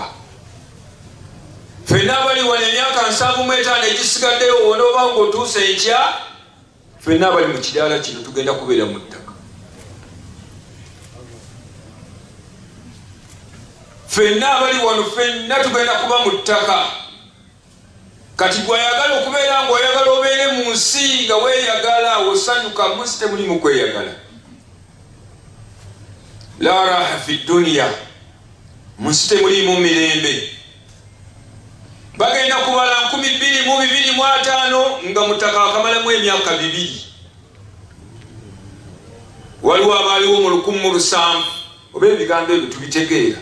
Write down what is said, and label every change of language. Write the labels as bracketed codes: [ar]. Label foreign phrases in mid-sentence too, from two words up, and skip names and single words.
[lg] Ffenna abali wano emyaka 75 egisigaddeyo onooba ng'otuuse enkya, ffenna abali mu kidaala kino tugenda kubeera mu ttaka. Ffenna abali wano ffenna tugenda kuba mu ttaka. Kati gw'ayagala okubeera ng'oyagala obeere mu nsi nga weeyagala osanyuka, mu nsi temuli mu kweyagala. [ar] لا راحة في الدنيا, [lg] mu nsi temuliimu mirembe. Bagenda kubala 2225 nga mutaka akamalamu emyaka 2. Waliwo abaaliwo mu 1700, oba ebigambo ebyo tubitegeera.